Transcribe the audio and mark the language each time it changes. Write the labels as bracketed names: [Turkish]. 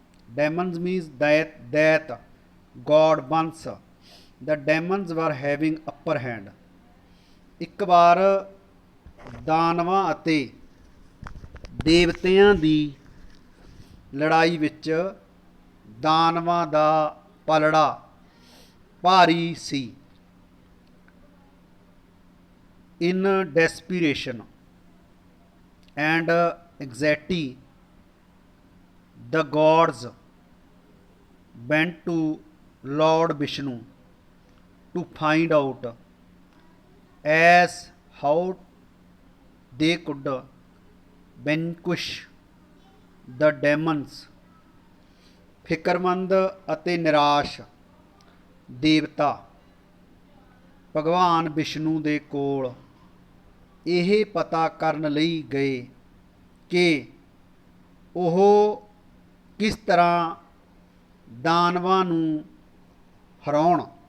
[English] Demons means that god once the demons were having upper hand. [Punjabi] ਇੱਕ ਵਾਰ ਦਾਨਵਾਂ ਅਤੇ ਦੇਵਤਿਆਂ ਦੀ ਲੜਾਈ ਵਿੱਚ ਦਾਨਵਾਂ ਦਾ ਪਲੜਾ ਭਾਰੀ ਸੀ। [English] In desperation and anxiety the gods went to Lord Vishnu to find out as how they could vanquish the demons. [Punjabi] ਫਿਕਰਮੰਦ ਅਤੇ ਨਿਰਾਸ਼ ਦੇਵਤਾ ਭਗਵਾਨ ਵਿਸ਼ਨੂੰ ਦੇ ਕੋਲ ਇਹ ਪਤਾ ਕਰਨ ਲਈ ਗਏ ਕਿ ਉਹ ਕਿਸ ਤਰ੍ਹਾਂ ਦਾਨਵਾਂ ਨੂੰ ਹਰਾਉਣ।